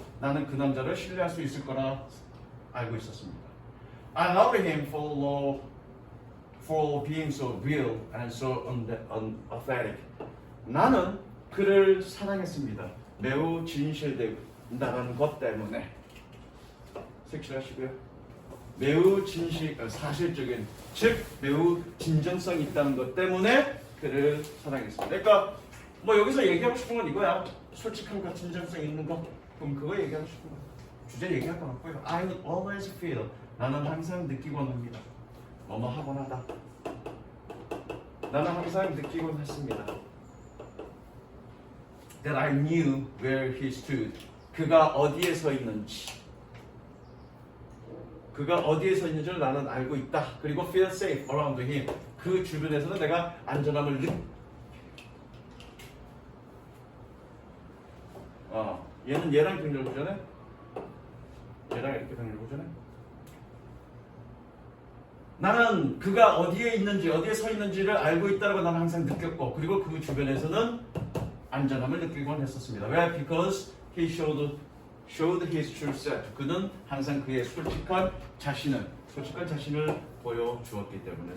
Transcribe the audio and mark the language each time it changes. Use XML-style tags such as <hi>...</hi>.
<ko>나는 그 남자를 신뢰할 수 있을 거라 알고 있었습니다.</ko> <en>I loved him for being so real and so unauthentic.</en> <ko>나는 그를 사랑했습니다. 매우 진실된다는 것 때문에. 색칠하시고요. 매우 사실적인, 즉 매우 진정성이 있다는 것 때문에 그를 사랑했습니다. 그러니까 뭐 여기서 얘기하고 싶은 건 이거야. 솔직함과 진정성 있는 거. 그럼 그거 얘기하고 싶은 거야. 주제 얘기할 건 없고요.</ko> <en>I would always feel.</en> <ko>나는 항상 느끼곤 합니다. 뭐뭐 하곤 하다. 나는 항상 느끼곤 했습니다.</ko> <en>That I knew where he stood.</en> <ko>그가 어디에 서 있는지. 그가 어디에 서 있는지를 나는 알고 있다. 그리고</ko> <en>feel safe around him.</en> <ko>그 주변에서는 내가 안전함을 얘는 얘랑 병렬 보잖아요. 얘랑 이렇게 병렬 보잖아요. 나는 그가 어디에 있는지 어디에 서 있는지를 알고 있다고 나는 항상 느꼈고, 그리고 그 주변에서는 안전함을 느끼곤 했었습니다. 왜?</ko> <en>Because he showed his true self.</en> <ko>그는 항상 그의 솔직한 자신을 보여주었기 때문에.</ko>